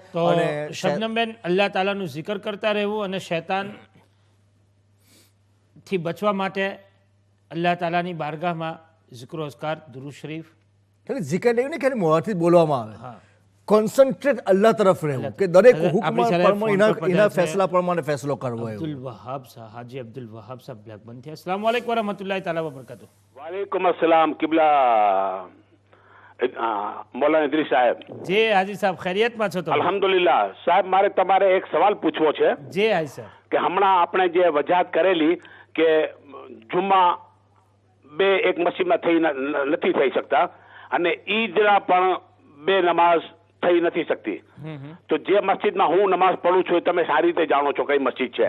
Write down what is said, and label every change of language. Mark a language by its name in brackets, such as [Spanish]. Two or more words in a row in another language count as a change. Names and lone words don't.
[Gujarati] અને શબનમબેન અલ્લાહ તાલાનું જિકર કરતા રહેવું અને શૈતાન થી બચવા માટે અલ્લાહ તાલાની બારગાહમાં જિક્ર અઝકાર દુરૂદ શરીફ એટલે જિકર નહીં ને ખાલી મોઢાથી બોલવામાં આવે, કોન્સન્ટ્રેટ અલ્લાહ તરફ રહેવું કે દરેક હુકમ એના ફેસલા પ્રમાણે ફેસલો કરવો. અબ્દુલ વહાબ સાહેબ, હાજી અબ્દુલ વહાબ સાહેબ બ્લેકબન થી. [Arabic] السلام عليكم ورحمة الله تعالى وبركاته. وعليكم السلام [Urdu] قبلہ مولانا ادریس صاحب. [Gujarati] જી હાજી સાહેબ, ખૈરિયતમાં છો? તો અલ્હમ્દુલિલ્લાહ સાહેબ, મારે તમારે એક સવાલ પૂછવો છે જી હાજી સાહેબ. કે હમણાં આપણે જે વજાહત કરેલી કે જુમ્મા બે એક મસ્જિદમાં નથી થઈ શકતા અને ઈદના પણ બે નમાઝ થઈ નથી શકતી, તો જે મસ્જિદમાં હું નમાઝ પડું છું તમે સારી રીતે જાણો છો કઈ મસ્જિદ છે,